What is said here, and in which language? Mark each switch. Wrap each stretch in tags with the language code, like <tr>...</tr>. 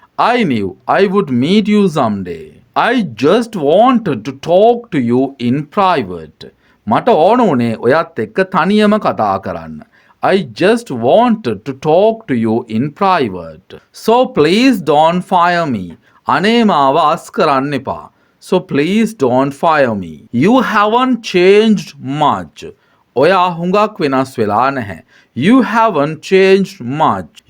<en>I knew I would meet you someday. I just wanted to talk to you in private.</en> <si>මට ඕන උනේ ඔයත් එක්ක තනියම කතා කරන්න.</si> <en>I just wanted to talk to you in private. So please don't fire me.</en> <si>අනේ මාව අස් කරන්න එපා.</si> <en>So please don't fire me. You haven't changed much.</en> <si>ඔයා හුඟක් වෙනස් වෙලා නැහැ.</si> <en>You haven't changed much.</en>